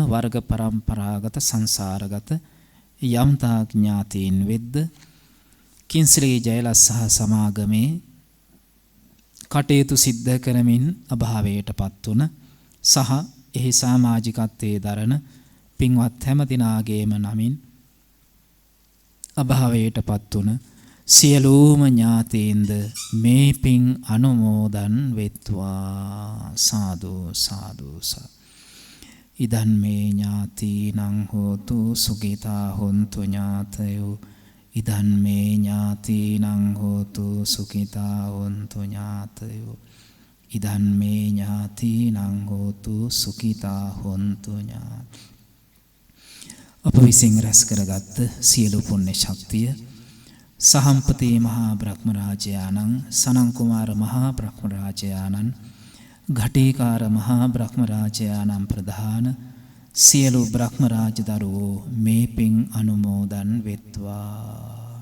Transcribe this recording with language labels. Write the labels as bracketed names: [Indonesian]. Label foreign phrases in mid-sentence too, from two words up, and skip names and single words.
[Sinhala] වර්ග පරම්පරාගත සංසාරගත යම්තා ඥාතීන් වෙද්ද කින්ස්ලී ජයලත් සහ සමාගමේ කටයුතු සිද්ධ කරමින් අභාවයට පත්වුණ සහ එහි සමාජිකත්වයේ දරන පින්වත් හැම දිනාගේම නමින් අභාවයට පත්වුණ සියලුම ඥාතීන්ද මේ පින් අනුමෝදන් වෙත්වා. [Pali] සාදු සාදු සාදු. ඉදන් මේ ඥාතීනං හෝතු සුඛිතා හොන්තු ඥාතයෝ. ඉදන් මේ ඥාතීනං හෝතු සුඛිතා හොන්තු ඥාතයෝ. ඉදන් මේ ඥාතීනං හෝතු සුඛිතා හොන්තු ඥාතයෝ. [Sinhala] අප විසින් රැස් කරගත් සියලු පුණ්‍ය ශක්තිය සහම්පති මහා බ්‍රහ්ම රාජයාණන්, සනන් කුමාර මහා බ්‍රහ්ම රාජයාණන්, ඝටිකාර මහා බ්‍රහ්ම රාජයාණන් ප්‍රධාන සියලු බ්‍රහ්ම රාජ දරුවෝ මේ පින් අනුමෝදන් වෙත්වා.